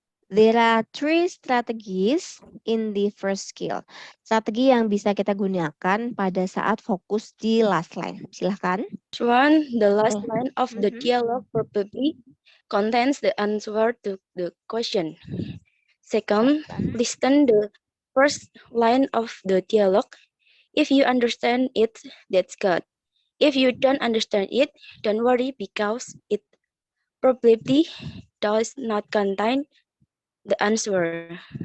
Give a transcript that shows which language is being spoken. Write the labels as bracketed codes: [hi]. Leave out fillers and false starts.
[en] There are 3 strategies in the first skill. [id] Strategi yang bisa kita gunakan pada saat fokus di last line. Silahkan. [en] One, the last [id] Nih. [en] line of the dialogue probably contains the answer to the question. Second, listen the first line of the dialogue. If you understand it, that's good. If you don't understand it, don't worry because it probably does not contain the answer.